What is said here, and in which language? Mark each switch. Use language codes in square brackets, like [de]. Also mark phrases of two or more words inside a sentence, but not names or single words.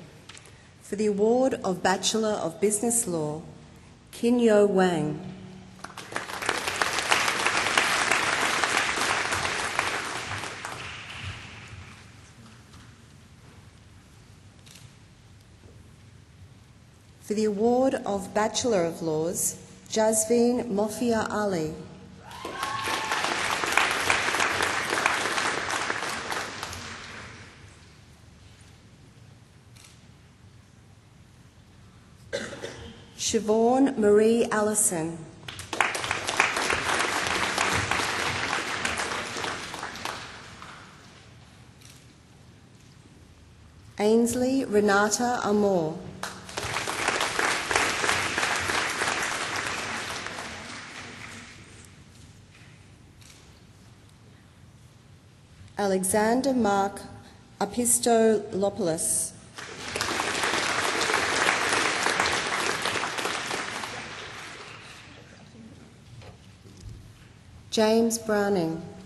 [en] For the award of Bachelor of Business Law, Kin Yo Wang. For the award of Bachelor of Laws, Jasveen Mofia Ali. Siobhan Marie Allison. Ainsley Renata Amor. Alexander Mark Apistolopoulos. James Browning.